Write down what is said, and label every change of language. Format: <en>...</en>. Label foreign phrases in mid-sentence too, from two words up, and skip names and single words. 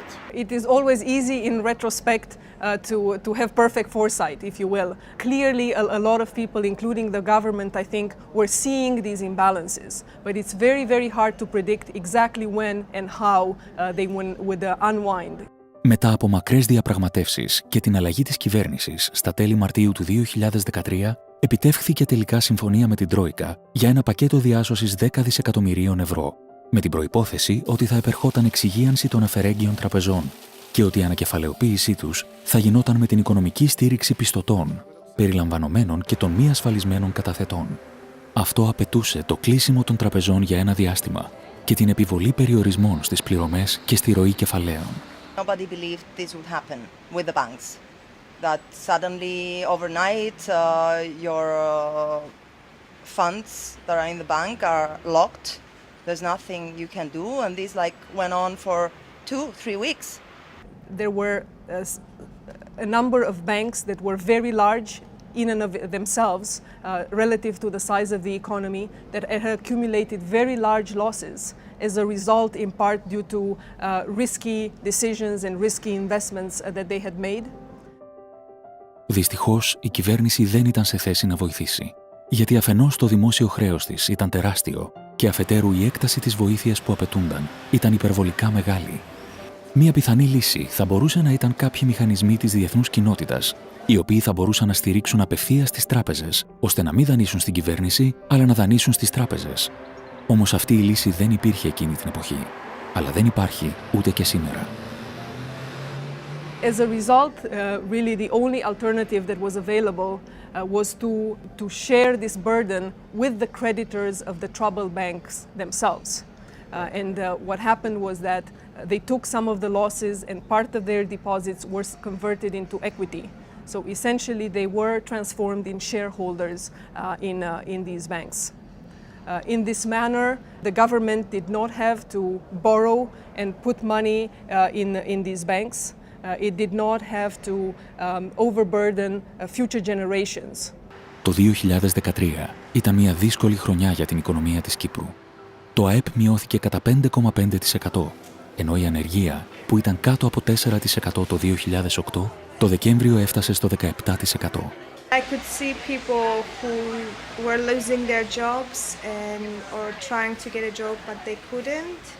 <en>It is always easy in retrospect to have perfect foresight, if you will. Clearly, a lot of people, including the government, I think, were seeing these imbalances. But it's very, very hard to predict exactly when and how they would unwind.</en> <el>Μετά από μακρές διαπραγματεύσεις και την αλλαγή της κυβέρνησης στα τέλη Μαρτίου του 2013, επιτεύχθηκε τελικά συμφωνία με την Τρόικα για ένα πακέτο διάσωσης 10 δισεκατομμυρίων ευρώ, με την προϋπόθεση ότι θα επερχόταν εξυγίανση των αφαιρέγγιων τραπεζών και ότι η ανακεφαλαιοποίησή τους θα γινόταν με την οικονομική στήριξη πιστωτών, περιλαμβανομένων και των μη ασφαλισμένων καταθετών. Αυτό απαιτούσε το κλείσιμο των τραπεζών για ένα διάστημα και την επιβολή περιορισμών στις πληρωμές και στη ροή κεφαλαίων.</el> <en>Nobody believed this would happen with the banks. That suddenly, overnight, your funds that are in the bank are locked. There's nothing you can do, and this went on for 2-3 weeks. There were a number of banks that were very large in and of themselves relative to the size of the economy that had accumulated very large losses as a result in part due to risky decisions and risky investments that they had made.</en> <el>Δυστυχώς, η κυβέρνηση δεν ήταν σε θέση να βοηθήσει, γιατί αφενός το δημόσιο χρέος της ήταν τεράστιο και αφετέρου η έκταση της βοήθειας που απαιτούνταν ήταν υπερβολικά μεγάλη. Μία πιθανή λύση θα μπορούσε να ήταν κάποιοι μηχανισμοί της διεθνούς κοινότητας, οι οποίοι θα μπορούσαν να στηρίξουν απευθείας τις τράπεζες, ώστε να μην δανείσουν στην κυβέρνηση, αλλά να δανείσουν στις τράπεζες. Όμως αυτή η λύση δεν υπήρχε εκείνη την εποχή, αλλά δεν υπάρχει ούτε και σήμερα.</el> <en>As a result, really the only alternative that was available was to share this burden with the creditors of the troubled banks themselves. And what happened was that they took some of the losses and part of their deposits were converted into equity. So essentially they were transformed in shareholders in these banks. In this manner, the government did not have to borrow and put money in these banks. It did not have to overburden future generations.</en> <el>Το 2013 ήταν μια δύσκολη χρονιά για την οικονομία της Κύπρου. Το ΑΕΠ μειώθηκε κατά 5,5%, ενώ η ανεργία, που ήταν κάτω από 4% το 2008, το Δεκέμβριο έφτασε στο 17%.</el> <en>I could see people who were losing their jobs or trying to get a job but they couldn't.</en>